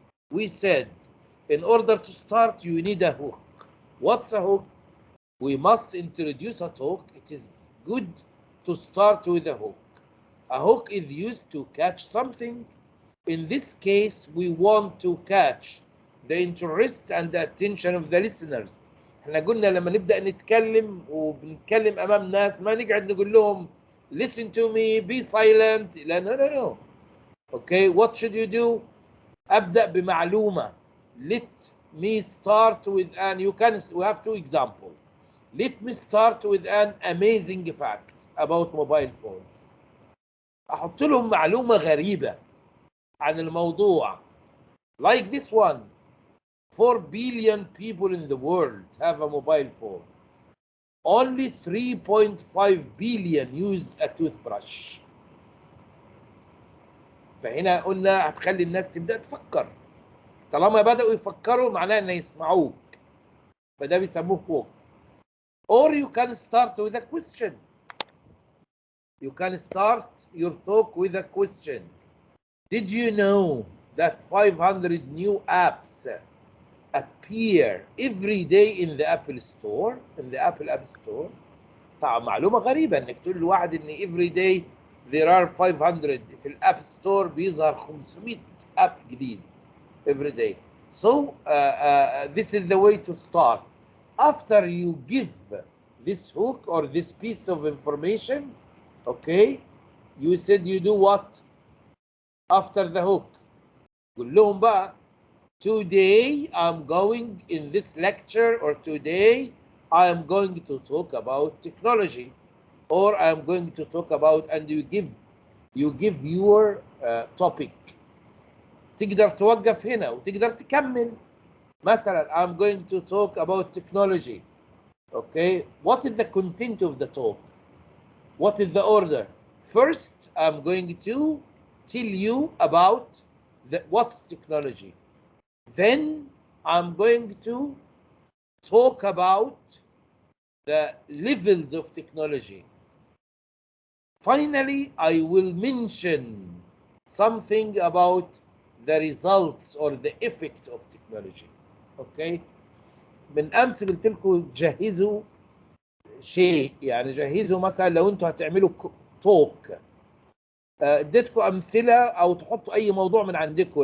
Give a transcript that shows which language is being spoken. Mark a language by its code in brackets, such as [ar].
[en] We said, in order to start, you need a hook. What's a hook? We must introduce a talk. It is good to start with a hook. A hook is used to catch something. In this case, we want to catch the interest and the attention of the listeners. [ar] احنا قلنا لما نبدأ نتكلم وبنتكلم أمام ناس ما نقعد نقول لهم [en] listen to me, be silent. [ar] لا, [en] no. Okay, what should you do? [ar] أبدأ بمعلومة. [en] Let me start with we have two examples. Let me start with an amazing fact about mobile phones. [ar] أحط لهم معلومة غريبة عن الموضوع. [en] Like this one. 4 billion people in the world have a mobile phone. Only 3.5 billion use a toothbrush. [ar] فهنا قلنا هتخلي الناس تبدأ تفكر. طالما بدأوا يفكروا معناه ان يسمعوك. فده بيسموه hook. [en] Or you can start with a question. You can start your talk with a question. Did you know that 500 new apps appear every day in the Apple Store, in the Apple App Store? [ar] طبعا معلومة غريبة انك تقول لواحد ان [en] every day there are 500 [ar] في الاب ستور بيظهر 500 اب جديد [en] every day. So this is the way to start. After you give this hook or this piece of information, okay, you said you do what? After the hook. [ar] قول لهم بقى [en] today I'm going in this lecture, or today I am going to talk about technology, or I am going to talk about, and you give your topic. [ar] تقدر توقف هنا وتقدر تكمل. [en] مثلا I'm going to talk about technology. Okay, what is the content of the talk? What is the order? First, I'm going to tell you about what's technology. Then I'm going to talk about the levels of technology. Finally, I will mention something about the results or the effect of technology. Okay? [ar] من أمس قلت لكم جهزوا شيء، يعني جهزوا مثلا لو أنتوا هتعملوا توك، اديتكم أمثلة أو تحطوا أي موضوع من عندكم.